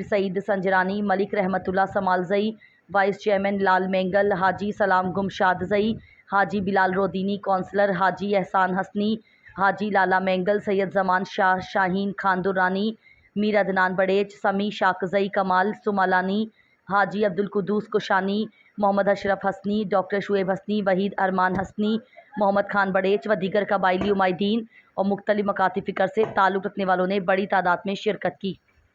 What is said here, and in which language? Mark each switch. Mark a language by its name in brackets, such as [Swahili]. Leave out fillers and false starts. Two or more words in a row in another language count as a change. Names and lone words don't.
[Urdu] سعید سنجرانی، ملک رحمت اللہ سمالزئی، وائس چیئرمین لال مینگل، حاجی سلام گمشادزئی، حاجی بلال رودینی، کونسلر حاجی احسان حسنی، حاجی لالا مینگل، سید زمان شاہ شاہین خان درانی، میر عدنان بڑیچ، سمی شاکزئی کمال سمالانی، حاجی عبدالقدوس کشانی، محمد اشرف حسنی، ڈاکٹر شعیب حسنی، وحید ارمان حسنی، محمد خان بڑیچ و دیگر قبائلی عمائدین اور مختلف مکاتب فکر سے تعلق رکھنے والوں نے بڑی تعداد میں شرکت کی۔